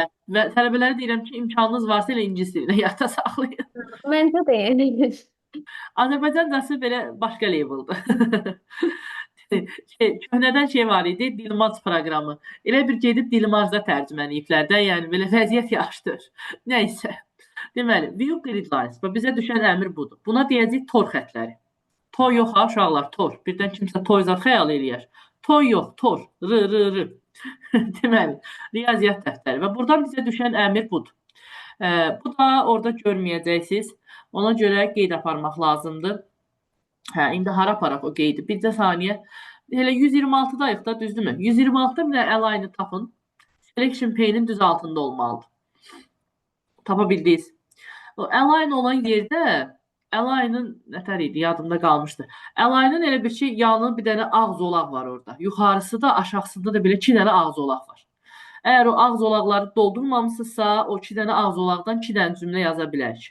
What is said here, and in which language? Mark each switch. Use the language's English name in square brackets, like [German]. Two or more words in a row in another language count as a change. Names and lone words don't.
[Azerbaijani] Və tələbələrə deyirəm ki, imkanınız varsa elə ingilis dilinə yadda saxlayın. Məncə də yəni. Azərbaycancası belə başqa leveldir. Köhnədən var idi, Dilmaz proqramı. Elə bir gedib Dilmazda tərcümələyiblər də, yəni belə vəziyyət yaxşıdır. Nəysə. Deməli, [English] view grid lines. [Azerbaijani] Bizə düşən əmr budur. Buna deyəcək tor xətləri. Toy yox ha, uşaqlar, tor. Birdən kimsə toy zad xəyal eləyər. Toy yox, tor. R. Deməli, riyaziyyat dəftəri. Və buradan bizə düşən əmr budur. Bu da orada görməyəcəksiniz. Ona görə qeyd aparmaq lazımdır. Hə, indi hara aparaq o qeydi? Bircə saniyə Elə 126-dayıq da, düzdürmü? 126-da bir də align-ı tapın. [English] Selection pane-in [Azerbaijani] düz altında olmalıdır. Tapa bildiniz. O align olan yerdə align-ın nətər idi, yadımda qalmışdı. Align-ın elə bir şey, yanında bir dənə ağ zolaq var orada. Yuxarısı da, aşağısında da belə 2 dənə ağ zolaq var. Əgər o ağ zolaqları doldurmamısınızsa, o 2 dənə ağ zolaqdan 2 dənə cümlə yaza bilərik.